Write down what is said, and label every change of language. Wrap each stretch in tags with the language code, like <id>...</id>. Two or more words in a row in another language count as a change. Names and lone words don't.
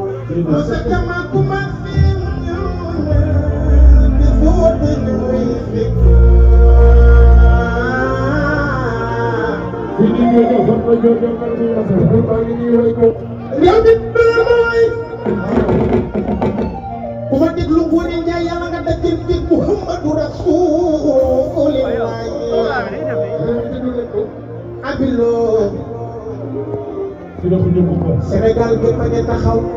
<en>Musa Jama Kumba Sin before the music.</en> <wo>Yow di mooy ku ma déglu Ngoné Ndiaye yàlla nga dajeel ci Muhammadu Rasulullah abilo Sénégal bi ma ngi taxaw</wo>